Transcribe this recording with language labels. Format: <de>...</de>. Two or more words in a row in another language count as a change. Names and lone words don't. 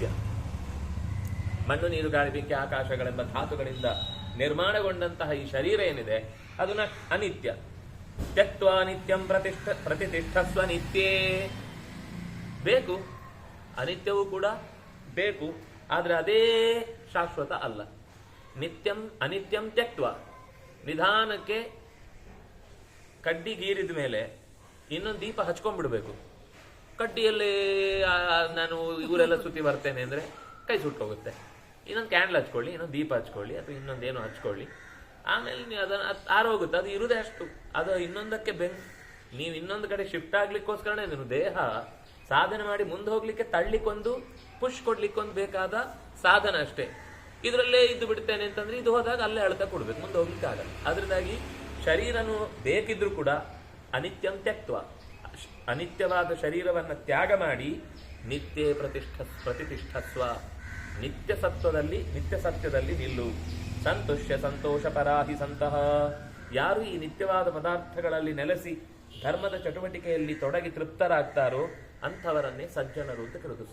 <kn>ಮಣ್ಣು ನೀರು ಗಾಳಿ ಬೆಂಕಿ ಆಕಾಶಗಳೆಂಬ ಧಾತುಗಳಿಂದ ನಿರ್ಮಾಣಗೊಂಡಂತಹ ಈ ಶರೀರ ಏನಿದೆ ಅದು ಅನಿತ್ಯ.</kn> <sa>ತ್ಯಕ್ತ್ವಾ ನಿತ್ಯಂ ಪ್ರತಿಷ್ಠಸ್ವ ನಿತ್ಯೇ.</sa> <kn>ಬೇಕು, ಅನಿತ್ಯವೂ ಕೂಡ ಬೇಕು, ಆದ್ರೆ ಅದೇ ಶಾಶ್ವತ ಅಲ್ಲ.</kn> <sa>ನಿತ್ಯಂ ಅನಿತ್ಯಂ ತ್ಯಕ್ತ್ವ.</sa> <kn>ನಿಧಾನಕ್ಕೆ ಕಡ್ಡಿ ಗೀರಿದ ಮೇಲೆ ಇನ್ನೊಂದು ದೀಪ ಹಚ್ಕೊಂಡ್ಬಿಡ್ಬೇಕು. ಕಡ್ಡಿಯಲ್ಲಿ ನಾನು ಇವರೆಲ್ಲ ಸುತ್ತಿ ಬರ್ತೇನೆ ಅಂದ್ರೆ ಕೈ ಸುಟ್ಟೋಗುತ್ತೆ. ಇನ್ನೊಂದು ಕ್ಯಾಂಡಲ್ ಹಚ್ಕೊಳ್ಳಿ, ಇನ್ನೊಂದು ದೀಪ ಹಚ್ಕೊಳ್ಳಿ, ಅಥವಾ ಇನ್ನೊಂದೇನೋ ಹಚ್ಕೊಳ್ಳಿ, ಆಮೇಲೆ ನೀವು ಅದನ್ನು ಆರೋಗುತ್ತೆ. ಅದು ಇರುದೇ ಅಷ್ಟು. ಅದು ಇನ್ನೊಂದಕ್ಕೆ ನೀವು ಇನ್ನೊಂದು ಕಡೆ ಶಿಫ್ಟ್ ಆಗ್ಲಿಕ್ಕೋಸ್ಕರನೇ ನೀವು ದೇಹ ಸಾಧನೆ ಮಾಡಿ ಮುಂದೆ ಹೋಗ್ಲಿಕ್ಕೆ ತಳ್ಳಿಕೊಂದು ಪುಷ್ ಕೊಡ್ಲಿಕ್ಕೊಂದು ಬೇಕಾದ ಸಾಧನ ಅಷ್ಟೇ. ಇದರಲ್ಲೇ ಇದ್ದು ಬಿಡ್ತೇನೆ ಅಂತಂದ್ರೆ ಇದು ಹೋದಾಗ ಅಲ್ಲೇ ಅಳ್ತಾ ಕೊಡ್ಬೇಕು, ಮುಂದೆ ಹೋಗ್ಲಿಕ್ಕೆ ಆಗಲ್ಲ. ಅದರಿಂದಾಗಿ ಶರೀರನು ಬೇಕಿದ್ರೂ ಕೂಡ</kn> <sa>ಅನಿತ್ಯಂ ತ್ಯಕ್ತ್ವ,</sa> <kn>ಅನಿತ್ಯವಾದ ಶರೀರವನ್ನು ತ್ಯಾಗ ಮಾಡಿ</kn> <sa>ನಿತ್ಯ ಪ್ರತಿಷ್ಠಸ್ವ,</sa> <kn>ನಿತ್ಯ ಸತ್ವದಲ್ಲಿ ನಿತ್ಯ ಸತ್ಯದಲ್ಲಿ ನಿಲ್ಲು.</kn> <sa>ಸಂತುಷ್ಯ ಸಂತೋಷ ಪರಾಹಿ ಸಂತಹ.</sa> <kn>ಯಾರು ಈ ನಿತ್ಯವಾದ ಪದಾರ್ಥಗಳಲ್ಲಿ ನೆಲೆಸಿ ಧರ್ಮದ ಚಟುವಟಿಕೆಯಲ್ಲಿ ತೊಡಗಿ ತೃಪ್ತರಾಗ್ತಾರೋ ಅಂಥವರನ್ನೇ ಸಜ್ಜನರು ಅಂತ ಕರೆದು.</kn>